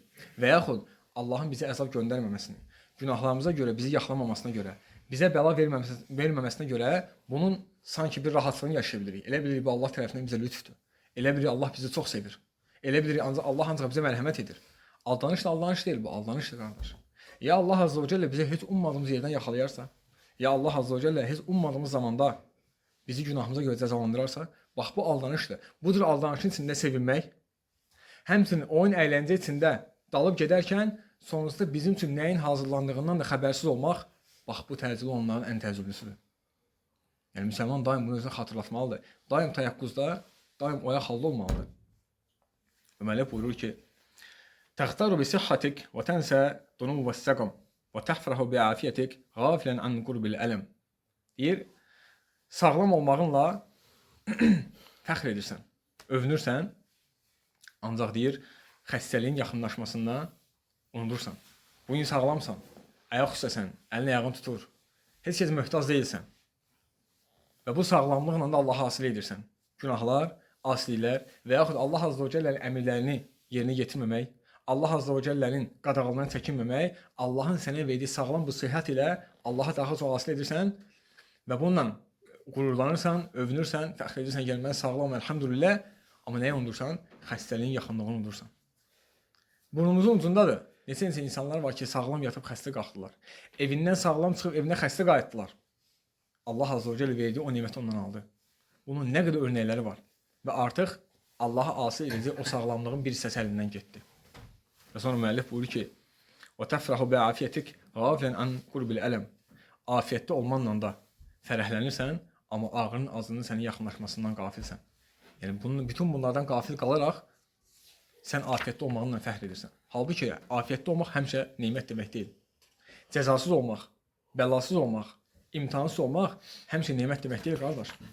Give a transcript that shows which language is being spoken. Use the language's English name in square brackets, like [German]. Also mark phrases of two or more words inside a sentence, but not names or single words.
[Azerbaijani] Və yaxud Allahın bizə əzab göndərməməsini, günahlarımıza görə, bizi yaxlamamasına görə, bizə bəla verməməsinə görə bunun sanki bir rahatlığını yaşaya bilirik. Elə bilirik bu Allah tərəfindən bizə lütfdür. Elə bilir Allah bizi çox sevir. Elə bilir Allah ancaq bizə mərhəmət edir. Aldanış da aldanış deyil bu, aldanışdır qardaş. Ya [Arabic] الله عز وجل [Azerbaijani] bizi heç ummadığımız yerdən yaxalayarsa, ya [Arabic] الله عز وجل [Azerbaijani] heç ummadığımız zamanda bizi günahımıza görə cəzalandırarsa, bax bu aldanışdır. Budur aldanışın içində sevinmək. Həmçinin oyun əyləncə içində dalıb gedərkən sonrasında bizim üçün nəyin hazırlandığından da xəbərsiz olmaq, bax bu təcili onların ən təəccüblüsüdür. Yəni müsəlman daim bunu özünə xatırlatmalıdır. Daim təyaqquzda, daim oyaq halda olmalıdır. Ömərli buyurur ki, [Arabic] تختار بصحتك وتنسى ذنوب السقم وتفرح بعافيتك غافلا عن قرب الألم. [Azerbaijani] Deyir, sağlam olmağınla fəxr edirsən, övünürsən, ancaq deyir, xəstəliyin yaxınlaşmasından unudursan. Bugün sağlamsan, ayaq üstəsən, əlini ayağın tutur, heç kəs möhtac deyilsən. Və bu sağlamlıqla da Allah'a hasil edirsən. Günahlar, asiliklər və yaxud [Arabic] الله عز وجل'nin [Azerbaijani] əmirlərini yerinə yetirməmək, [Arabic] الله عز وجل'nin [Azerbaijani] qadağalarından çəkinməmək, Allahın sənə verdiyi sağlam bu sıhhat ilə Allah'a daha çox hasil edirsən və bununla qürurlanırsan, övünürsən, fəxr edirsən, gəl mən sağlam, elhamdülillah, amma nəyə unudursan? Xəstəliyin yaxınlığını unudursan. Burnumuzun ucundadır. Neçə insanlar var ki, sağlam yatıb xəstə qalxdılar. Evindən sağlam çıxıb evinə xəstə qayıtdılar. [Arabic] الله عز وجل [Azerbaijani] verdiyi o niməti ondan aldı. Bunun nə qədər örnəkləri var və artıq Allah'a asi edici o sağlamlığın bir hissəsi əlindən getdi. Və sonra müəllif buyurur ki, [Arabic] وَتَفْرَحُ بِعَافِيَتِكْ غَافِلًا عَنْ قُرْبِ الْأَلَمِ. [Azerbaijani] Afiyətdə olmanla da fərəhlənirsən, amma ağrının acının sənin yaxınlaşmasından qafilsən. Yəni bütün bunlardan qafil qalaraq sən afiyətdə olmağınla fəxr edirsən. Halbuki afiyətdə olmaq həmişə nemət demək deyil. Cəzasız olmaq, bəlasız olmaq, imtihansız olmaq həmişə nemət demək deyil, qardaş.